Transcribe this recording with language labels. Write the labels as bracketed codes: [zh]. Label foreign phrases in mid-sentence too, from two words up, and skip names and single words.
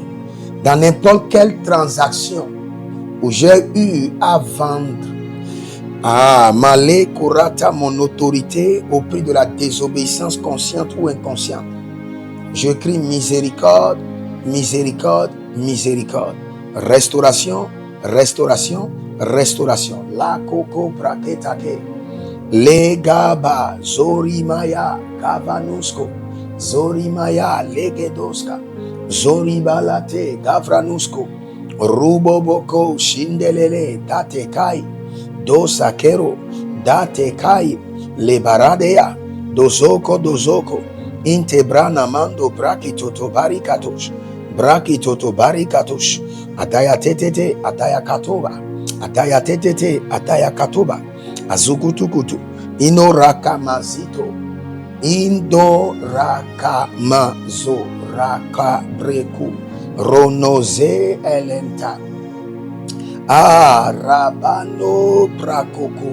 [fr] Dans n'importe quelle transaction où j'ai eu à vendre, malé kurata mon autorité au prix de la désobéissance consciente ou inconsciente, je crie miséricorde, miséricorde, miséricorde. Restauration, restauration, restauration. La coco braketake. Le gaba zorimaya gavanusko. Zorimaya legedoska. Zoribalate gavranusko. Ruboboko shindelele datekai. Dosakero datekai. Lebaradea. Dozoko. Intebrana mando brakitoto barikatosh. Brakitoto barikatosh. Ataya tetete, ataya katoba. Ataya tetete, ataya katoba. Azukutukutu. Ino rakamazito. Indo rakamazo. Rakabreku. Ronoze elenta. Rabano brakoko.